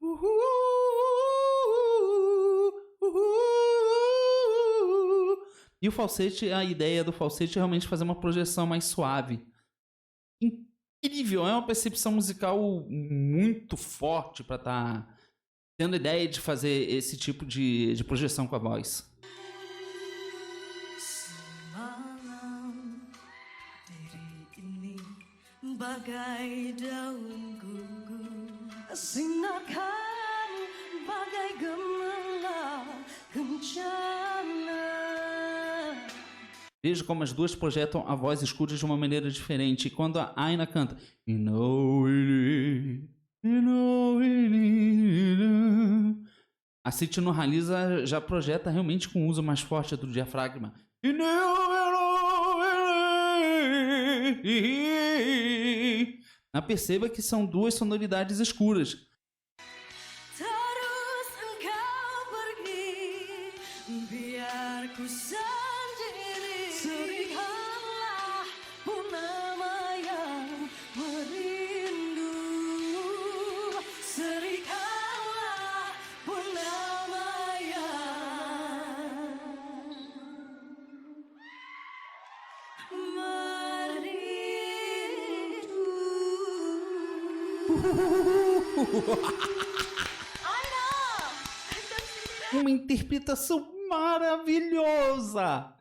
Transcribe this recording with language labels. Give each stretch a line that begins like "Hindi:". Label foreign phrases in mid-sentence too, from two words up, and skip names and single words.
Portuguese: E o falsete, a ideia do falsete é realmente fazer uma projeção mais suave. Incrível, é uma percepção musical muito forte para estar tendo a ideia de fazer esse tipo de projeção com a voz.
Malay: Bagai daun gugur, sinar kamu bagai gemerlap kencana.
Portuguese: Veja como as duas projetam a voz escura de uma maneira diferente. E quando a Aina canta a Siti Nurhaliza já projeta realmente com o uso mais forte do diafragma. Perceba que são duas sonoridades escuras.
Malay: Terus engkau pergi, biar ku sendiri. Serikanlah purnama yang merindu. Serikanlah purnama yang
Portuguese: Uma interpretação maravilhosa!